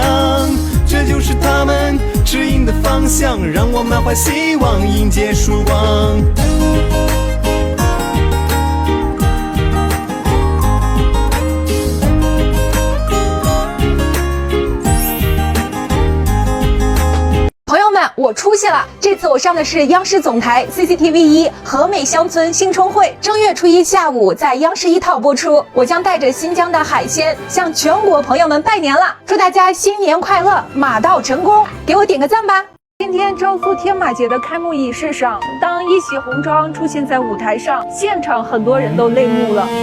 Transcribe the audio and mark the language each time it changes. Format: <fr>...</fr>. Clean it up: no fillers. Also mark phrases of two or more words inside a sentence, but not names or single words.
<zh>這就是他們指引的方向，讓我滿懷希望迎接曙光。我出息了！這次我上的是央視總台 CCTV1 和美鄉村新春會，正月初1下午在央視1套播出。我將帶着新疆的海鮮向全國朋友們拜年了，祝大家新年快樂，馬到成功！給我點個讚吧！今天昭蘇天馬節的開幕儀式上，當一襲紅裝出現在舞台上，現場很多人都淚目了。</zh>